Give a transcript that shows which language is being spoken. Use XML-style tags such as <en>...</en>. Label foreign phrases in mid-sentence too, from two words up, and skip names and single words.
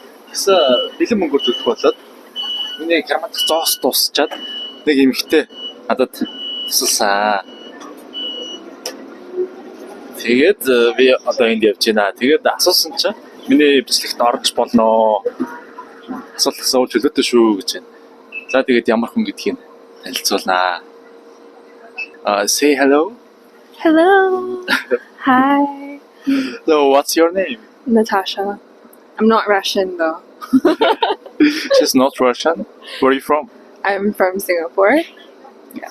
<mn>Тэгсэн бэлэн мөнгөөр төлөх болоод миний грамматик зоос дуусчаад нэг эмэгтэй надад тусалсан. Тэгээд би одоо энд явж байна. Тэгээд асуусан чинь миний бичлэгт орж болно. Асуулт асууж чөлөөтэй шүү гэж байна. За тэгээд ямар хүн гэдгийг танилцуулнаа.</mn> <en>Say hello. Hello. Hi. So what's your name? Natasha. I'm not Russian though. She's not Russian. Where are you from? I'm from Singapore. Yeah.</en>